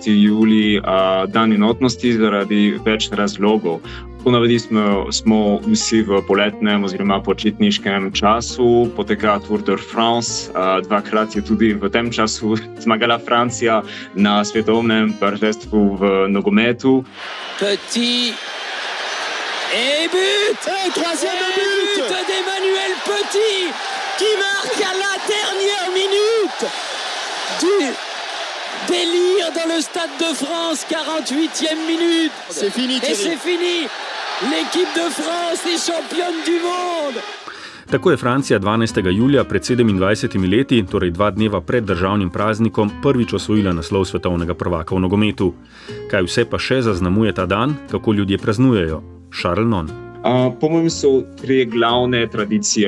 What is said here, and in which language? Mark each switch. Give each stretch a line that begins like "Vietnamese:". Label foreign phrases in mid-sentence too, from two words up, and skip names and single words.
Slovenian: julij dan enotnosti zaradi več razlogov. Ponavadi smo vsi v poletnem oziroma počitniškem času, poteka Tour de France, dvakrat je tudi v tem času zmagala Francija na svetovnem prvenstvu v nogometu.
French: Petit et but! Troisième but d'Emmanuel Petit qui marque à la dernière minute du délire dans le Stade de France, 48e minute. C'est fini, et c'est fini. L'équipe de France est championne du monde.
Slovenian: Tako je Francija 12. julija pred 27 leti, torej 2 dneva pred državnim praznikom, prvič osvojila naslov svetovnega prvaka v nogometu. Kaj vse pa še zaznamuje ta dan, kako ljudje praznujejo? Charles Non. Po mojem so 3 glavne tradicije.